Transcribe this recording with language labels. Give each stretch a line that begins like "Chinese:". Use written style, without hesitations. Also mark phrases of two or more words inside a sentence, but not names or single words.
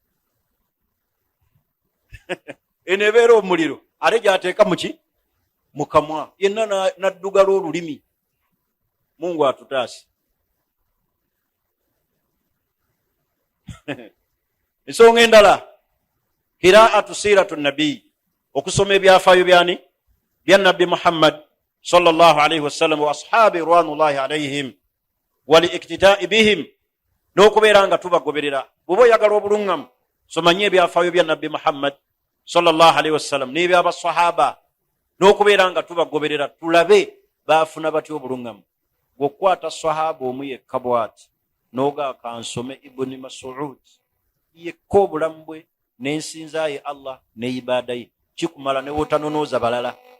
Ganda: Eneebeera omuliro ate gy'ateeka muki mu kamwa, yenna naddugala olulimi. Mungu atutaase. Ensonga endala,
Arabic: قراءة سيرة النبي,
Ganda: okusoma ebyafaayo byani bya Nabbi Muhammad
Arabic: صلى الله عليه وسلم وأصحابه رضوان الله عليهم والاقتداء بهم,
Ganda: n'okubeera nga tubagoberera. Bw'oba oyagala obulungamu somanye ebyafaayo bya nabbi Muhammad
Arabic: صلى الله عليه وسلم
Ganda: n'ebyabasahaba n'okubeera nga tubagoberera tulabe baafuna batya obulungamu. Gwokwata sahaba omu yekka bw'ati n'ogaa kansome Ibn Mas'ud yekka obulamu bwe n'ensinza ye Allah ne ibaada ye kikumala ne wotanonooza balala.